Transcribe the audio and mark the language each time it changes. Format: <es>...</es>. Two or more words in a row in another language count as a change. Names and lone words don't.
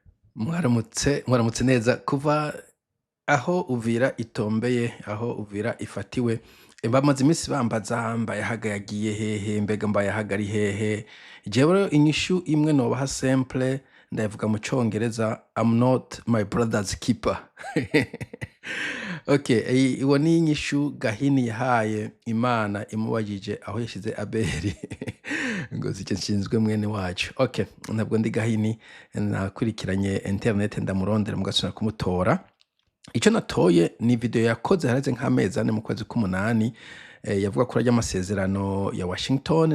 <rn>Mwaramutse neza kuva aho Uvira itombeye, aho Uvira ifatiwe. Bamaze iminsi bambaza Mbayahaga yagiye hehe, mbega Mbayahaga ari hehe? Jewe rero inyishu imwe nobaha simple, ndayivuga mu Congereza,</rn> <en>I'm not my brother's keeper.</en> <rn>Okay, iwo ni inyishu Gahini yahaye Imana imubajije aho yashize Abeli. Ngo sicyo nshinzwe mwene wacu. Okay, ntabwo ndi Gahini, nakurikiranye internet ndamurondera mugasubira kumutora. Icyo natoye ni video yakoze hareze nk'amezi ane mu kwezi k'umunani, yavuga kuri amasezerano ya Washington.</rn>